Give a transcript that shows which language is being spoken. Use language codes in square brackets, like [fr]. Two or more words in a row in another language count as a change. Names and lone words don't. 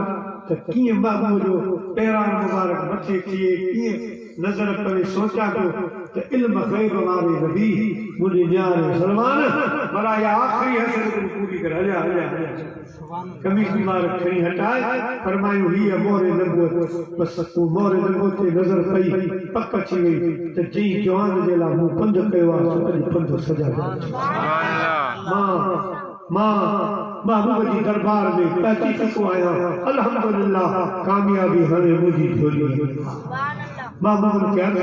[sd] त कीअं महबूब जो पहिरां मुबारक मथे थिए कीअं नज़र पवे सोचा पियो त इल्म ग़ैब वारे नबी मुंहिंजे न्यारे सलमान भला इहा आख़िरी हसरत पूरी करे हलिया हलिया हलिया कमीज़ मुबारक खणी हटाए फरमायूं हीअ मोहरे नबूवत बस तूं मोहरे नबूवत ते नज़र पई पक अची वई त जंहिं जवान जे लाइ मूं पंध कयो आहे सॼो पंध सजा मां महबूब जी दरबार में पहुची चुको आहियां अल्हम्दुलिल्लाह कामयाबी हाणे मुंहिंजी झोली महबूब खे अर्ज़